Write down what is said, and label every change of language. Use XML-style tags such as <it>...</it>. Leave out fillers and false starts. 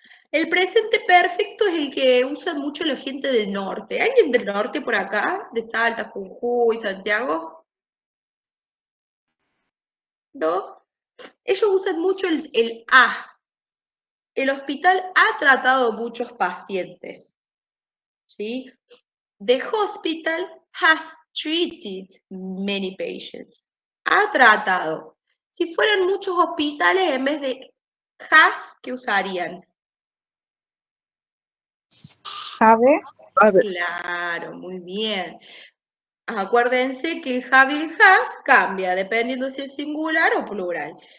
<es>El presente perfecto es el que usa mucho la gente del norte. ¿Alguien del norte por acá? ¿De Salta, Jujuy, Santiago? ¿No? Ellos usan mucho el a. El hospital ha tratado muchos pacientes. ¿Sí?</es> <en>The hospital has treated many patients.</en> <es>Ha tratado. Si fueran muchos hospitales, en vez de has, ¿qué usarían?</es> <en>Have,</en> <es>A ver, Claro, muy bien. Acuérdense que el have y el has cambia dependiendo si es singular o plural.</es>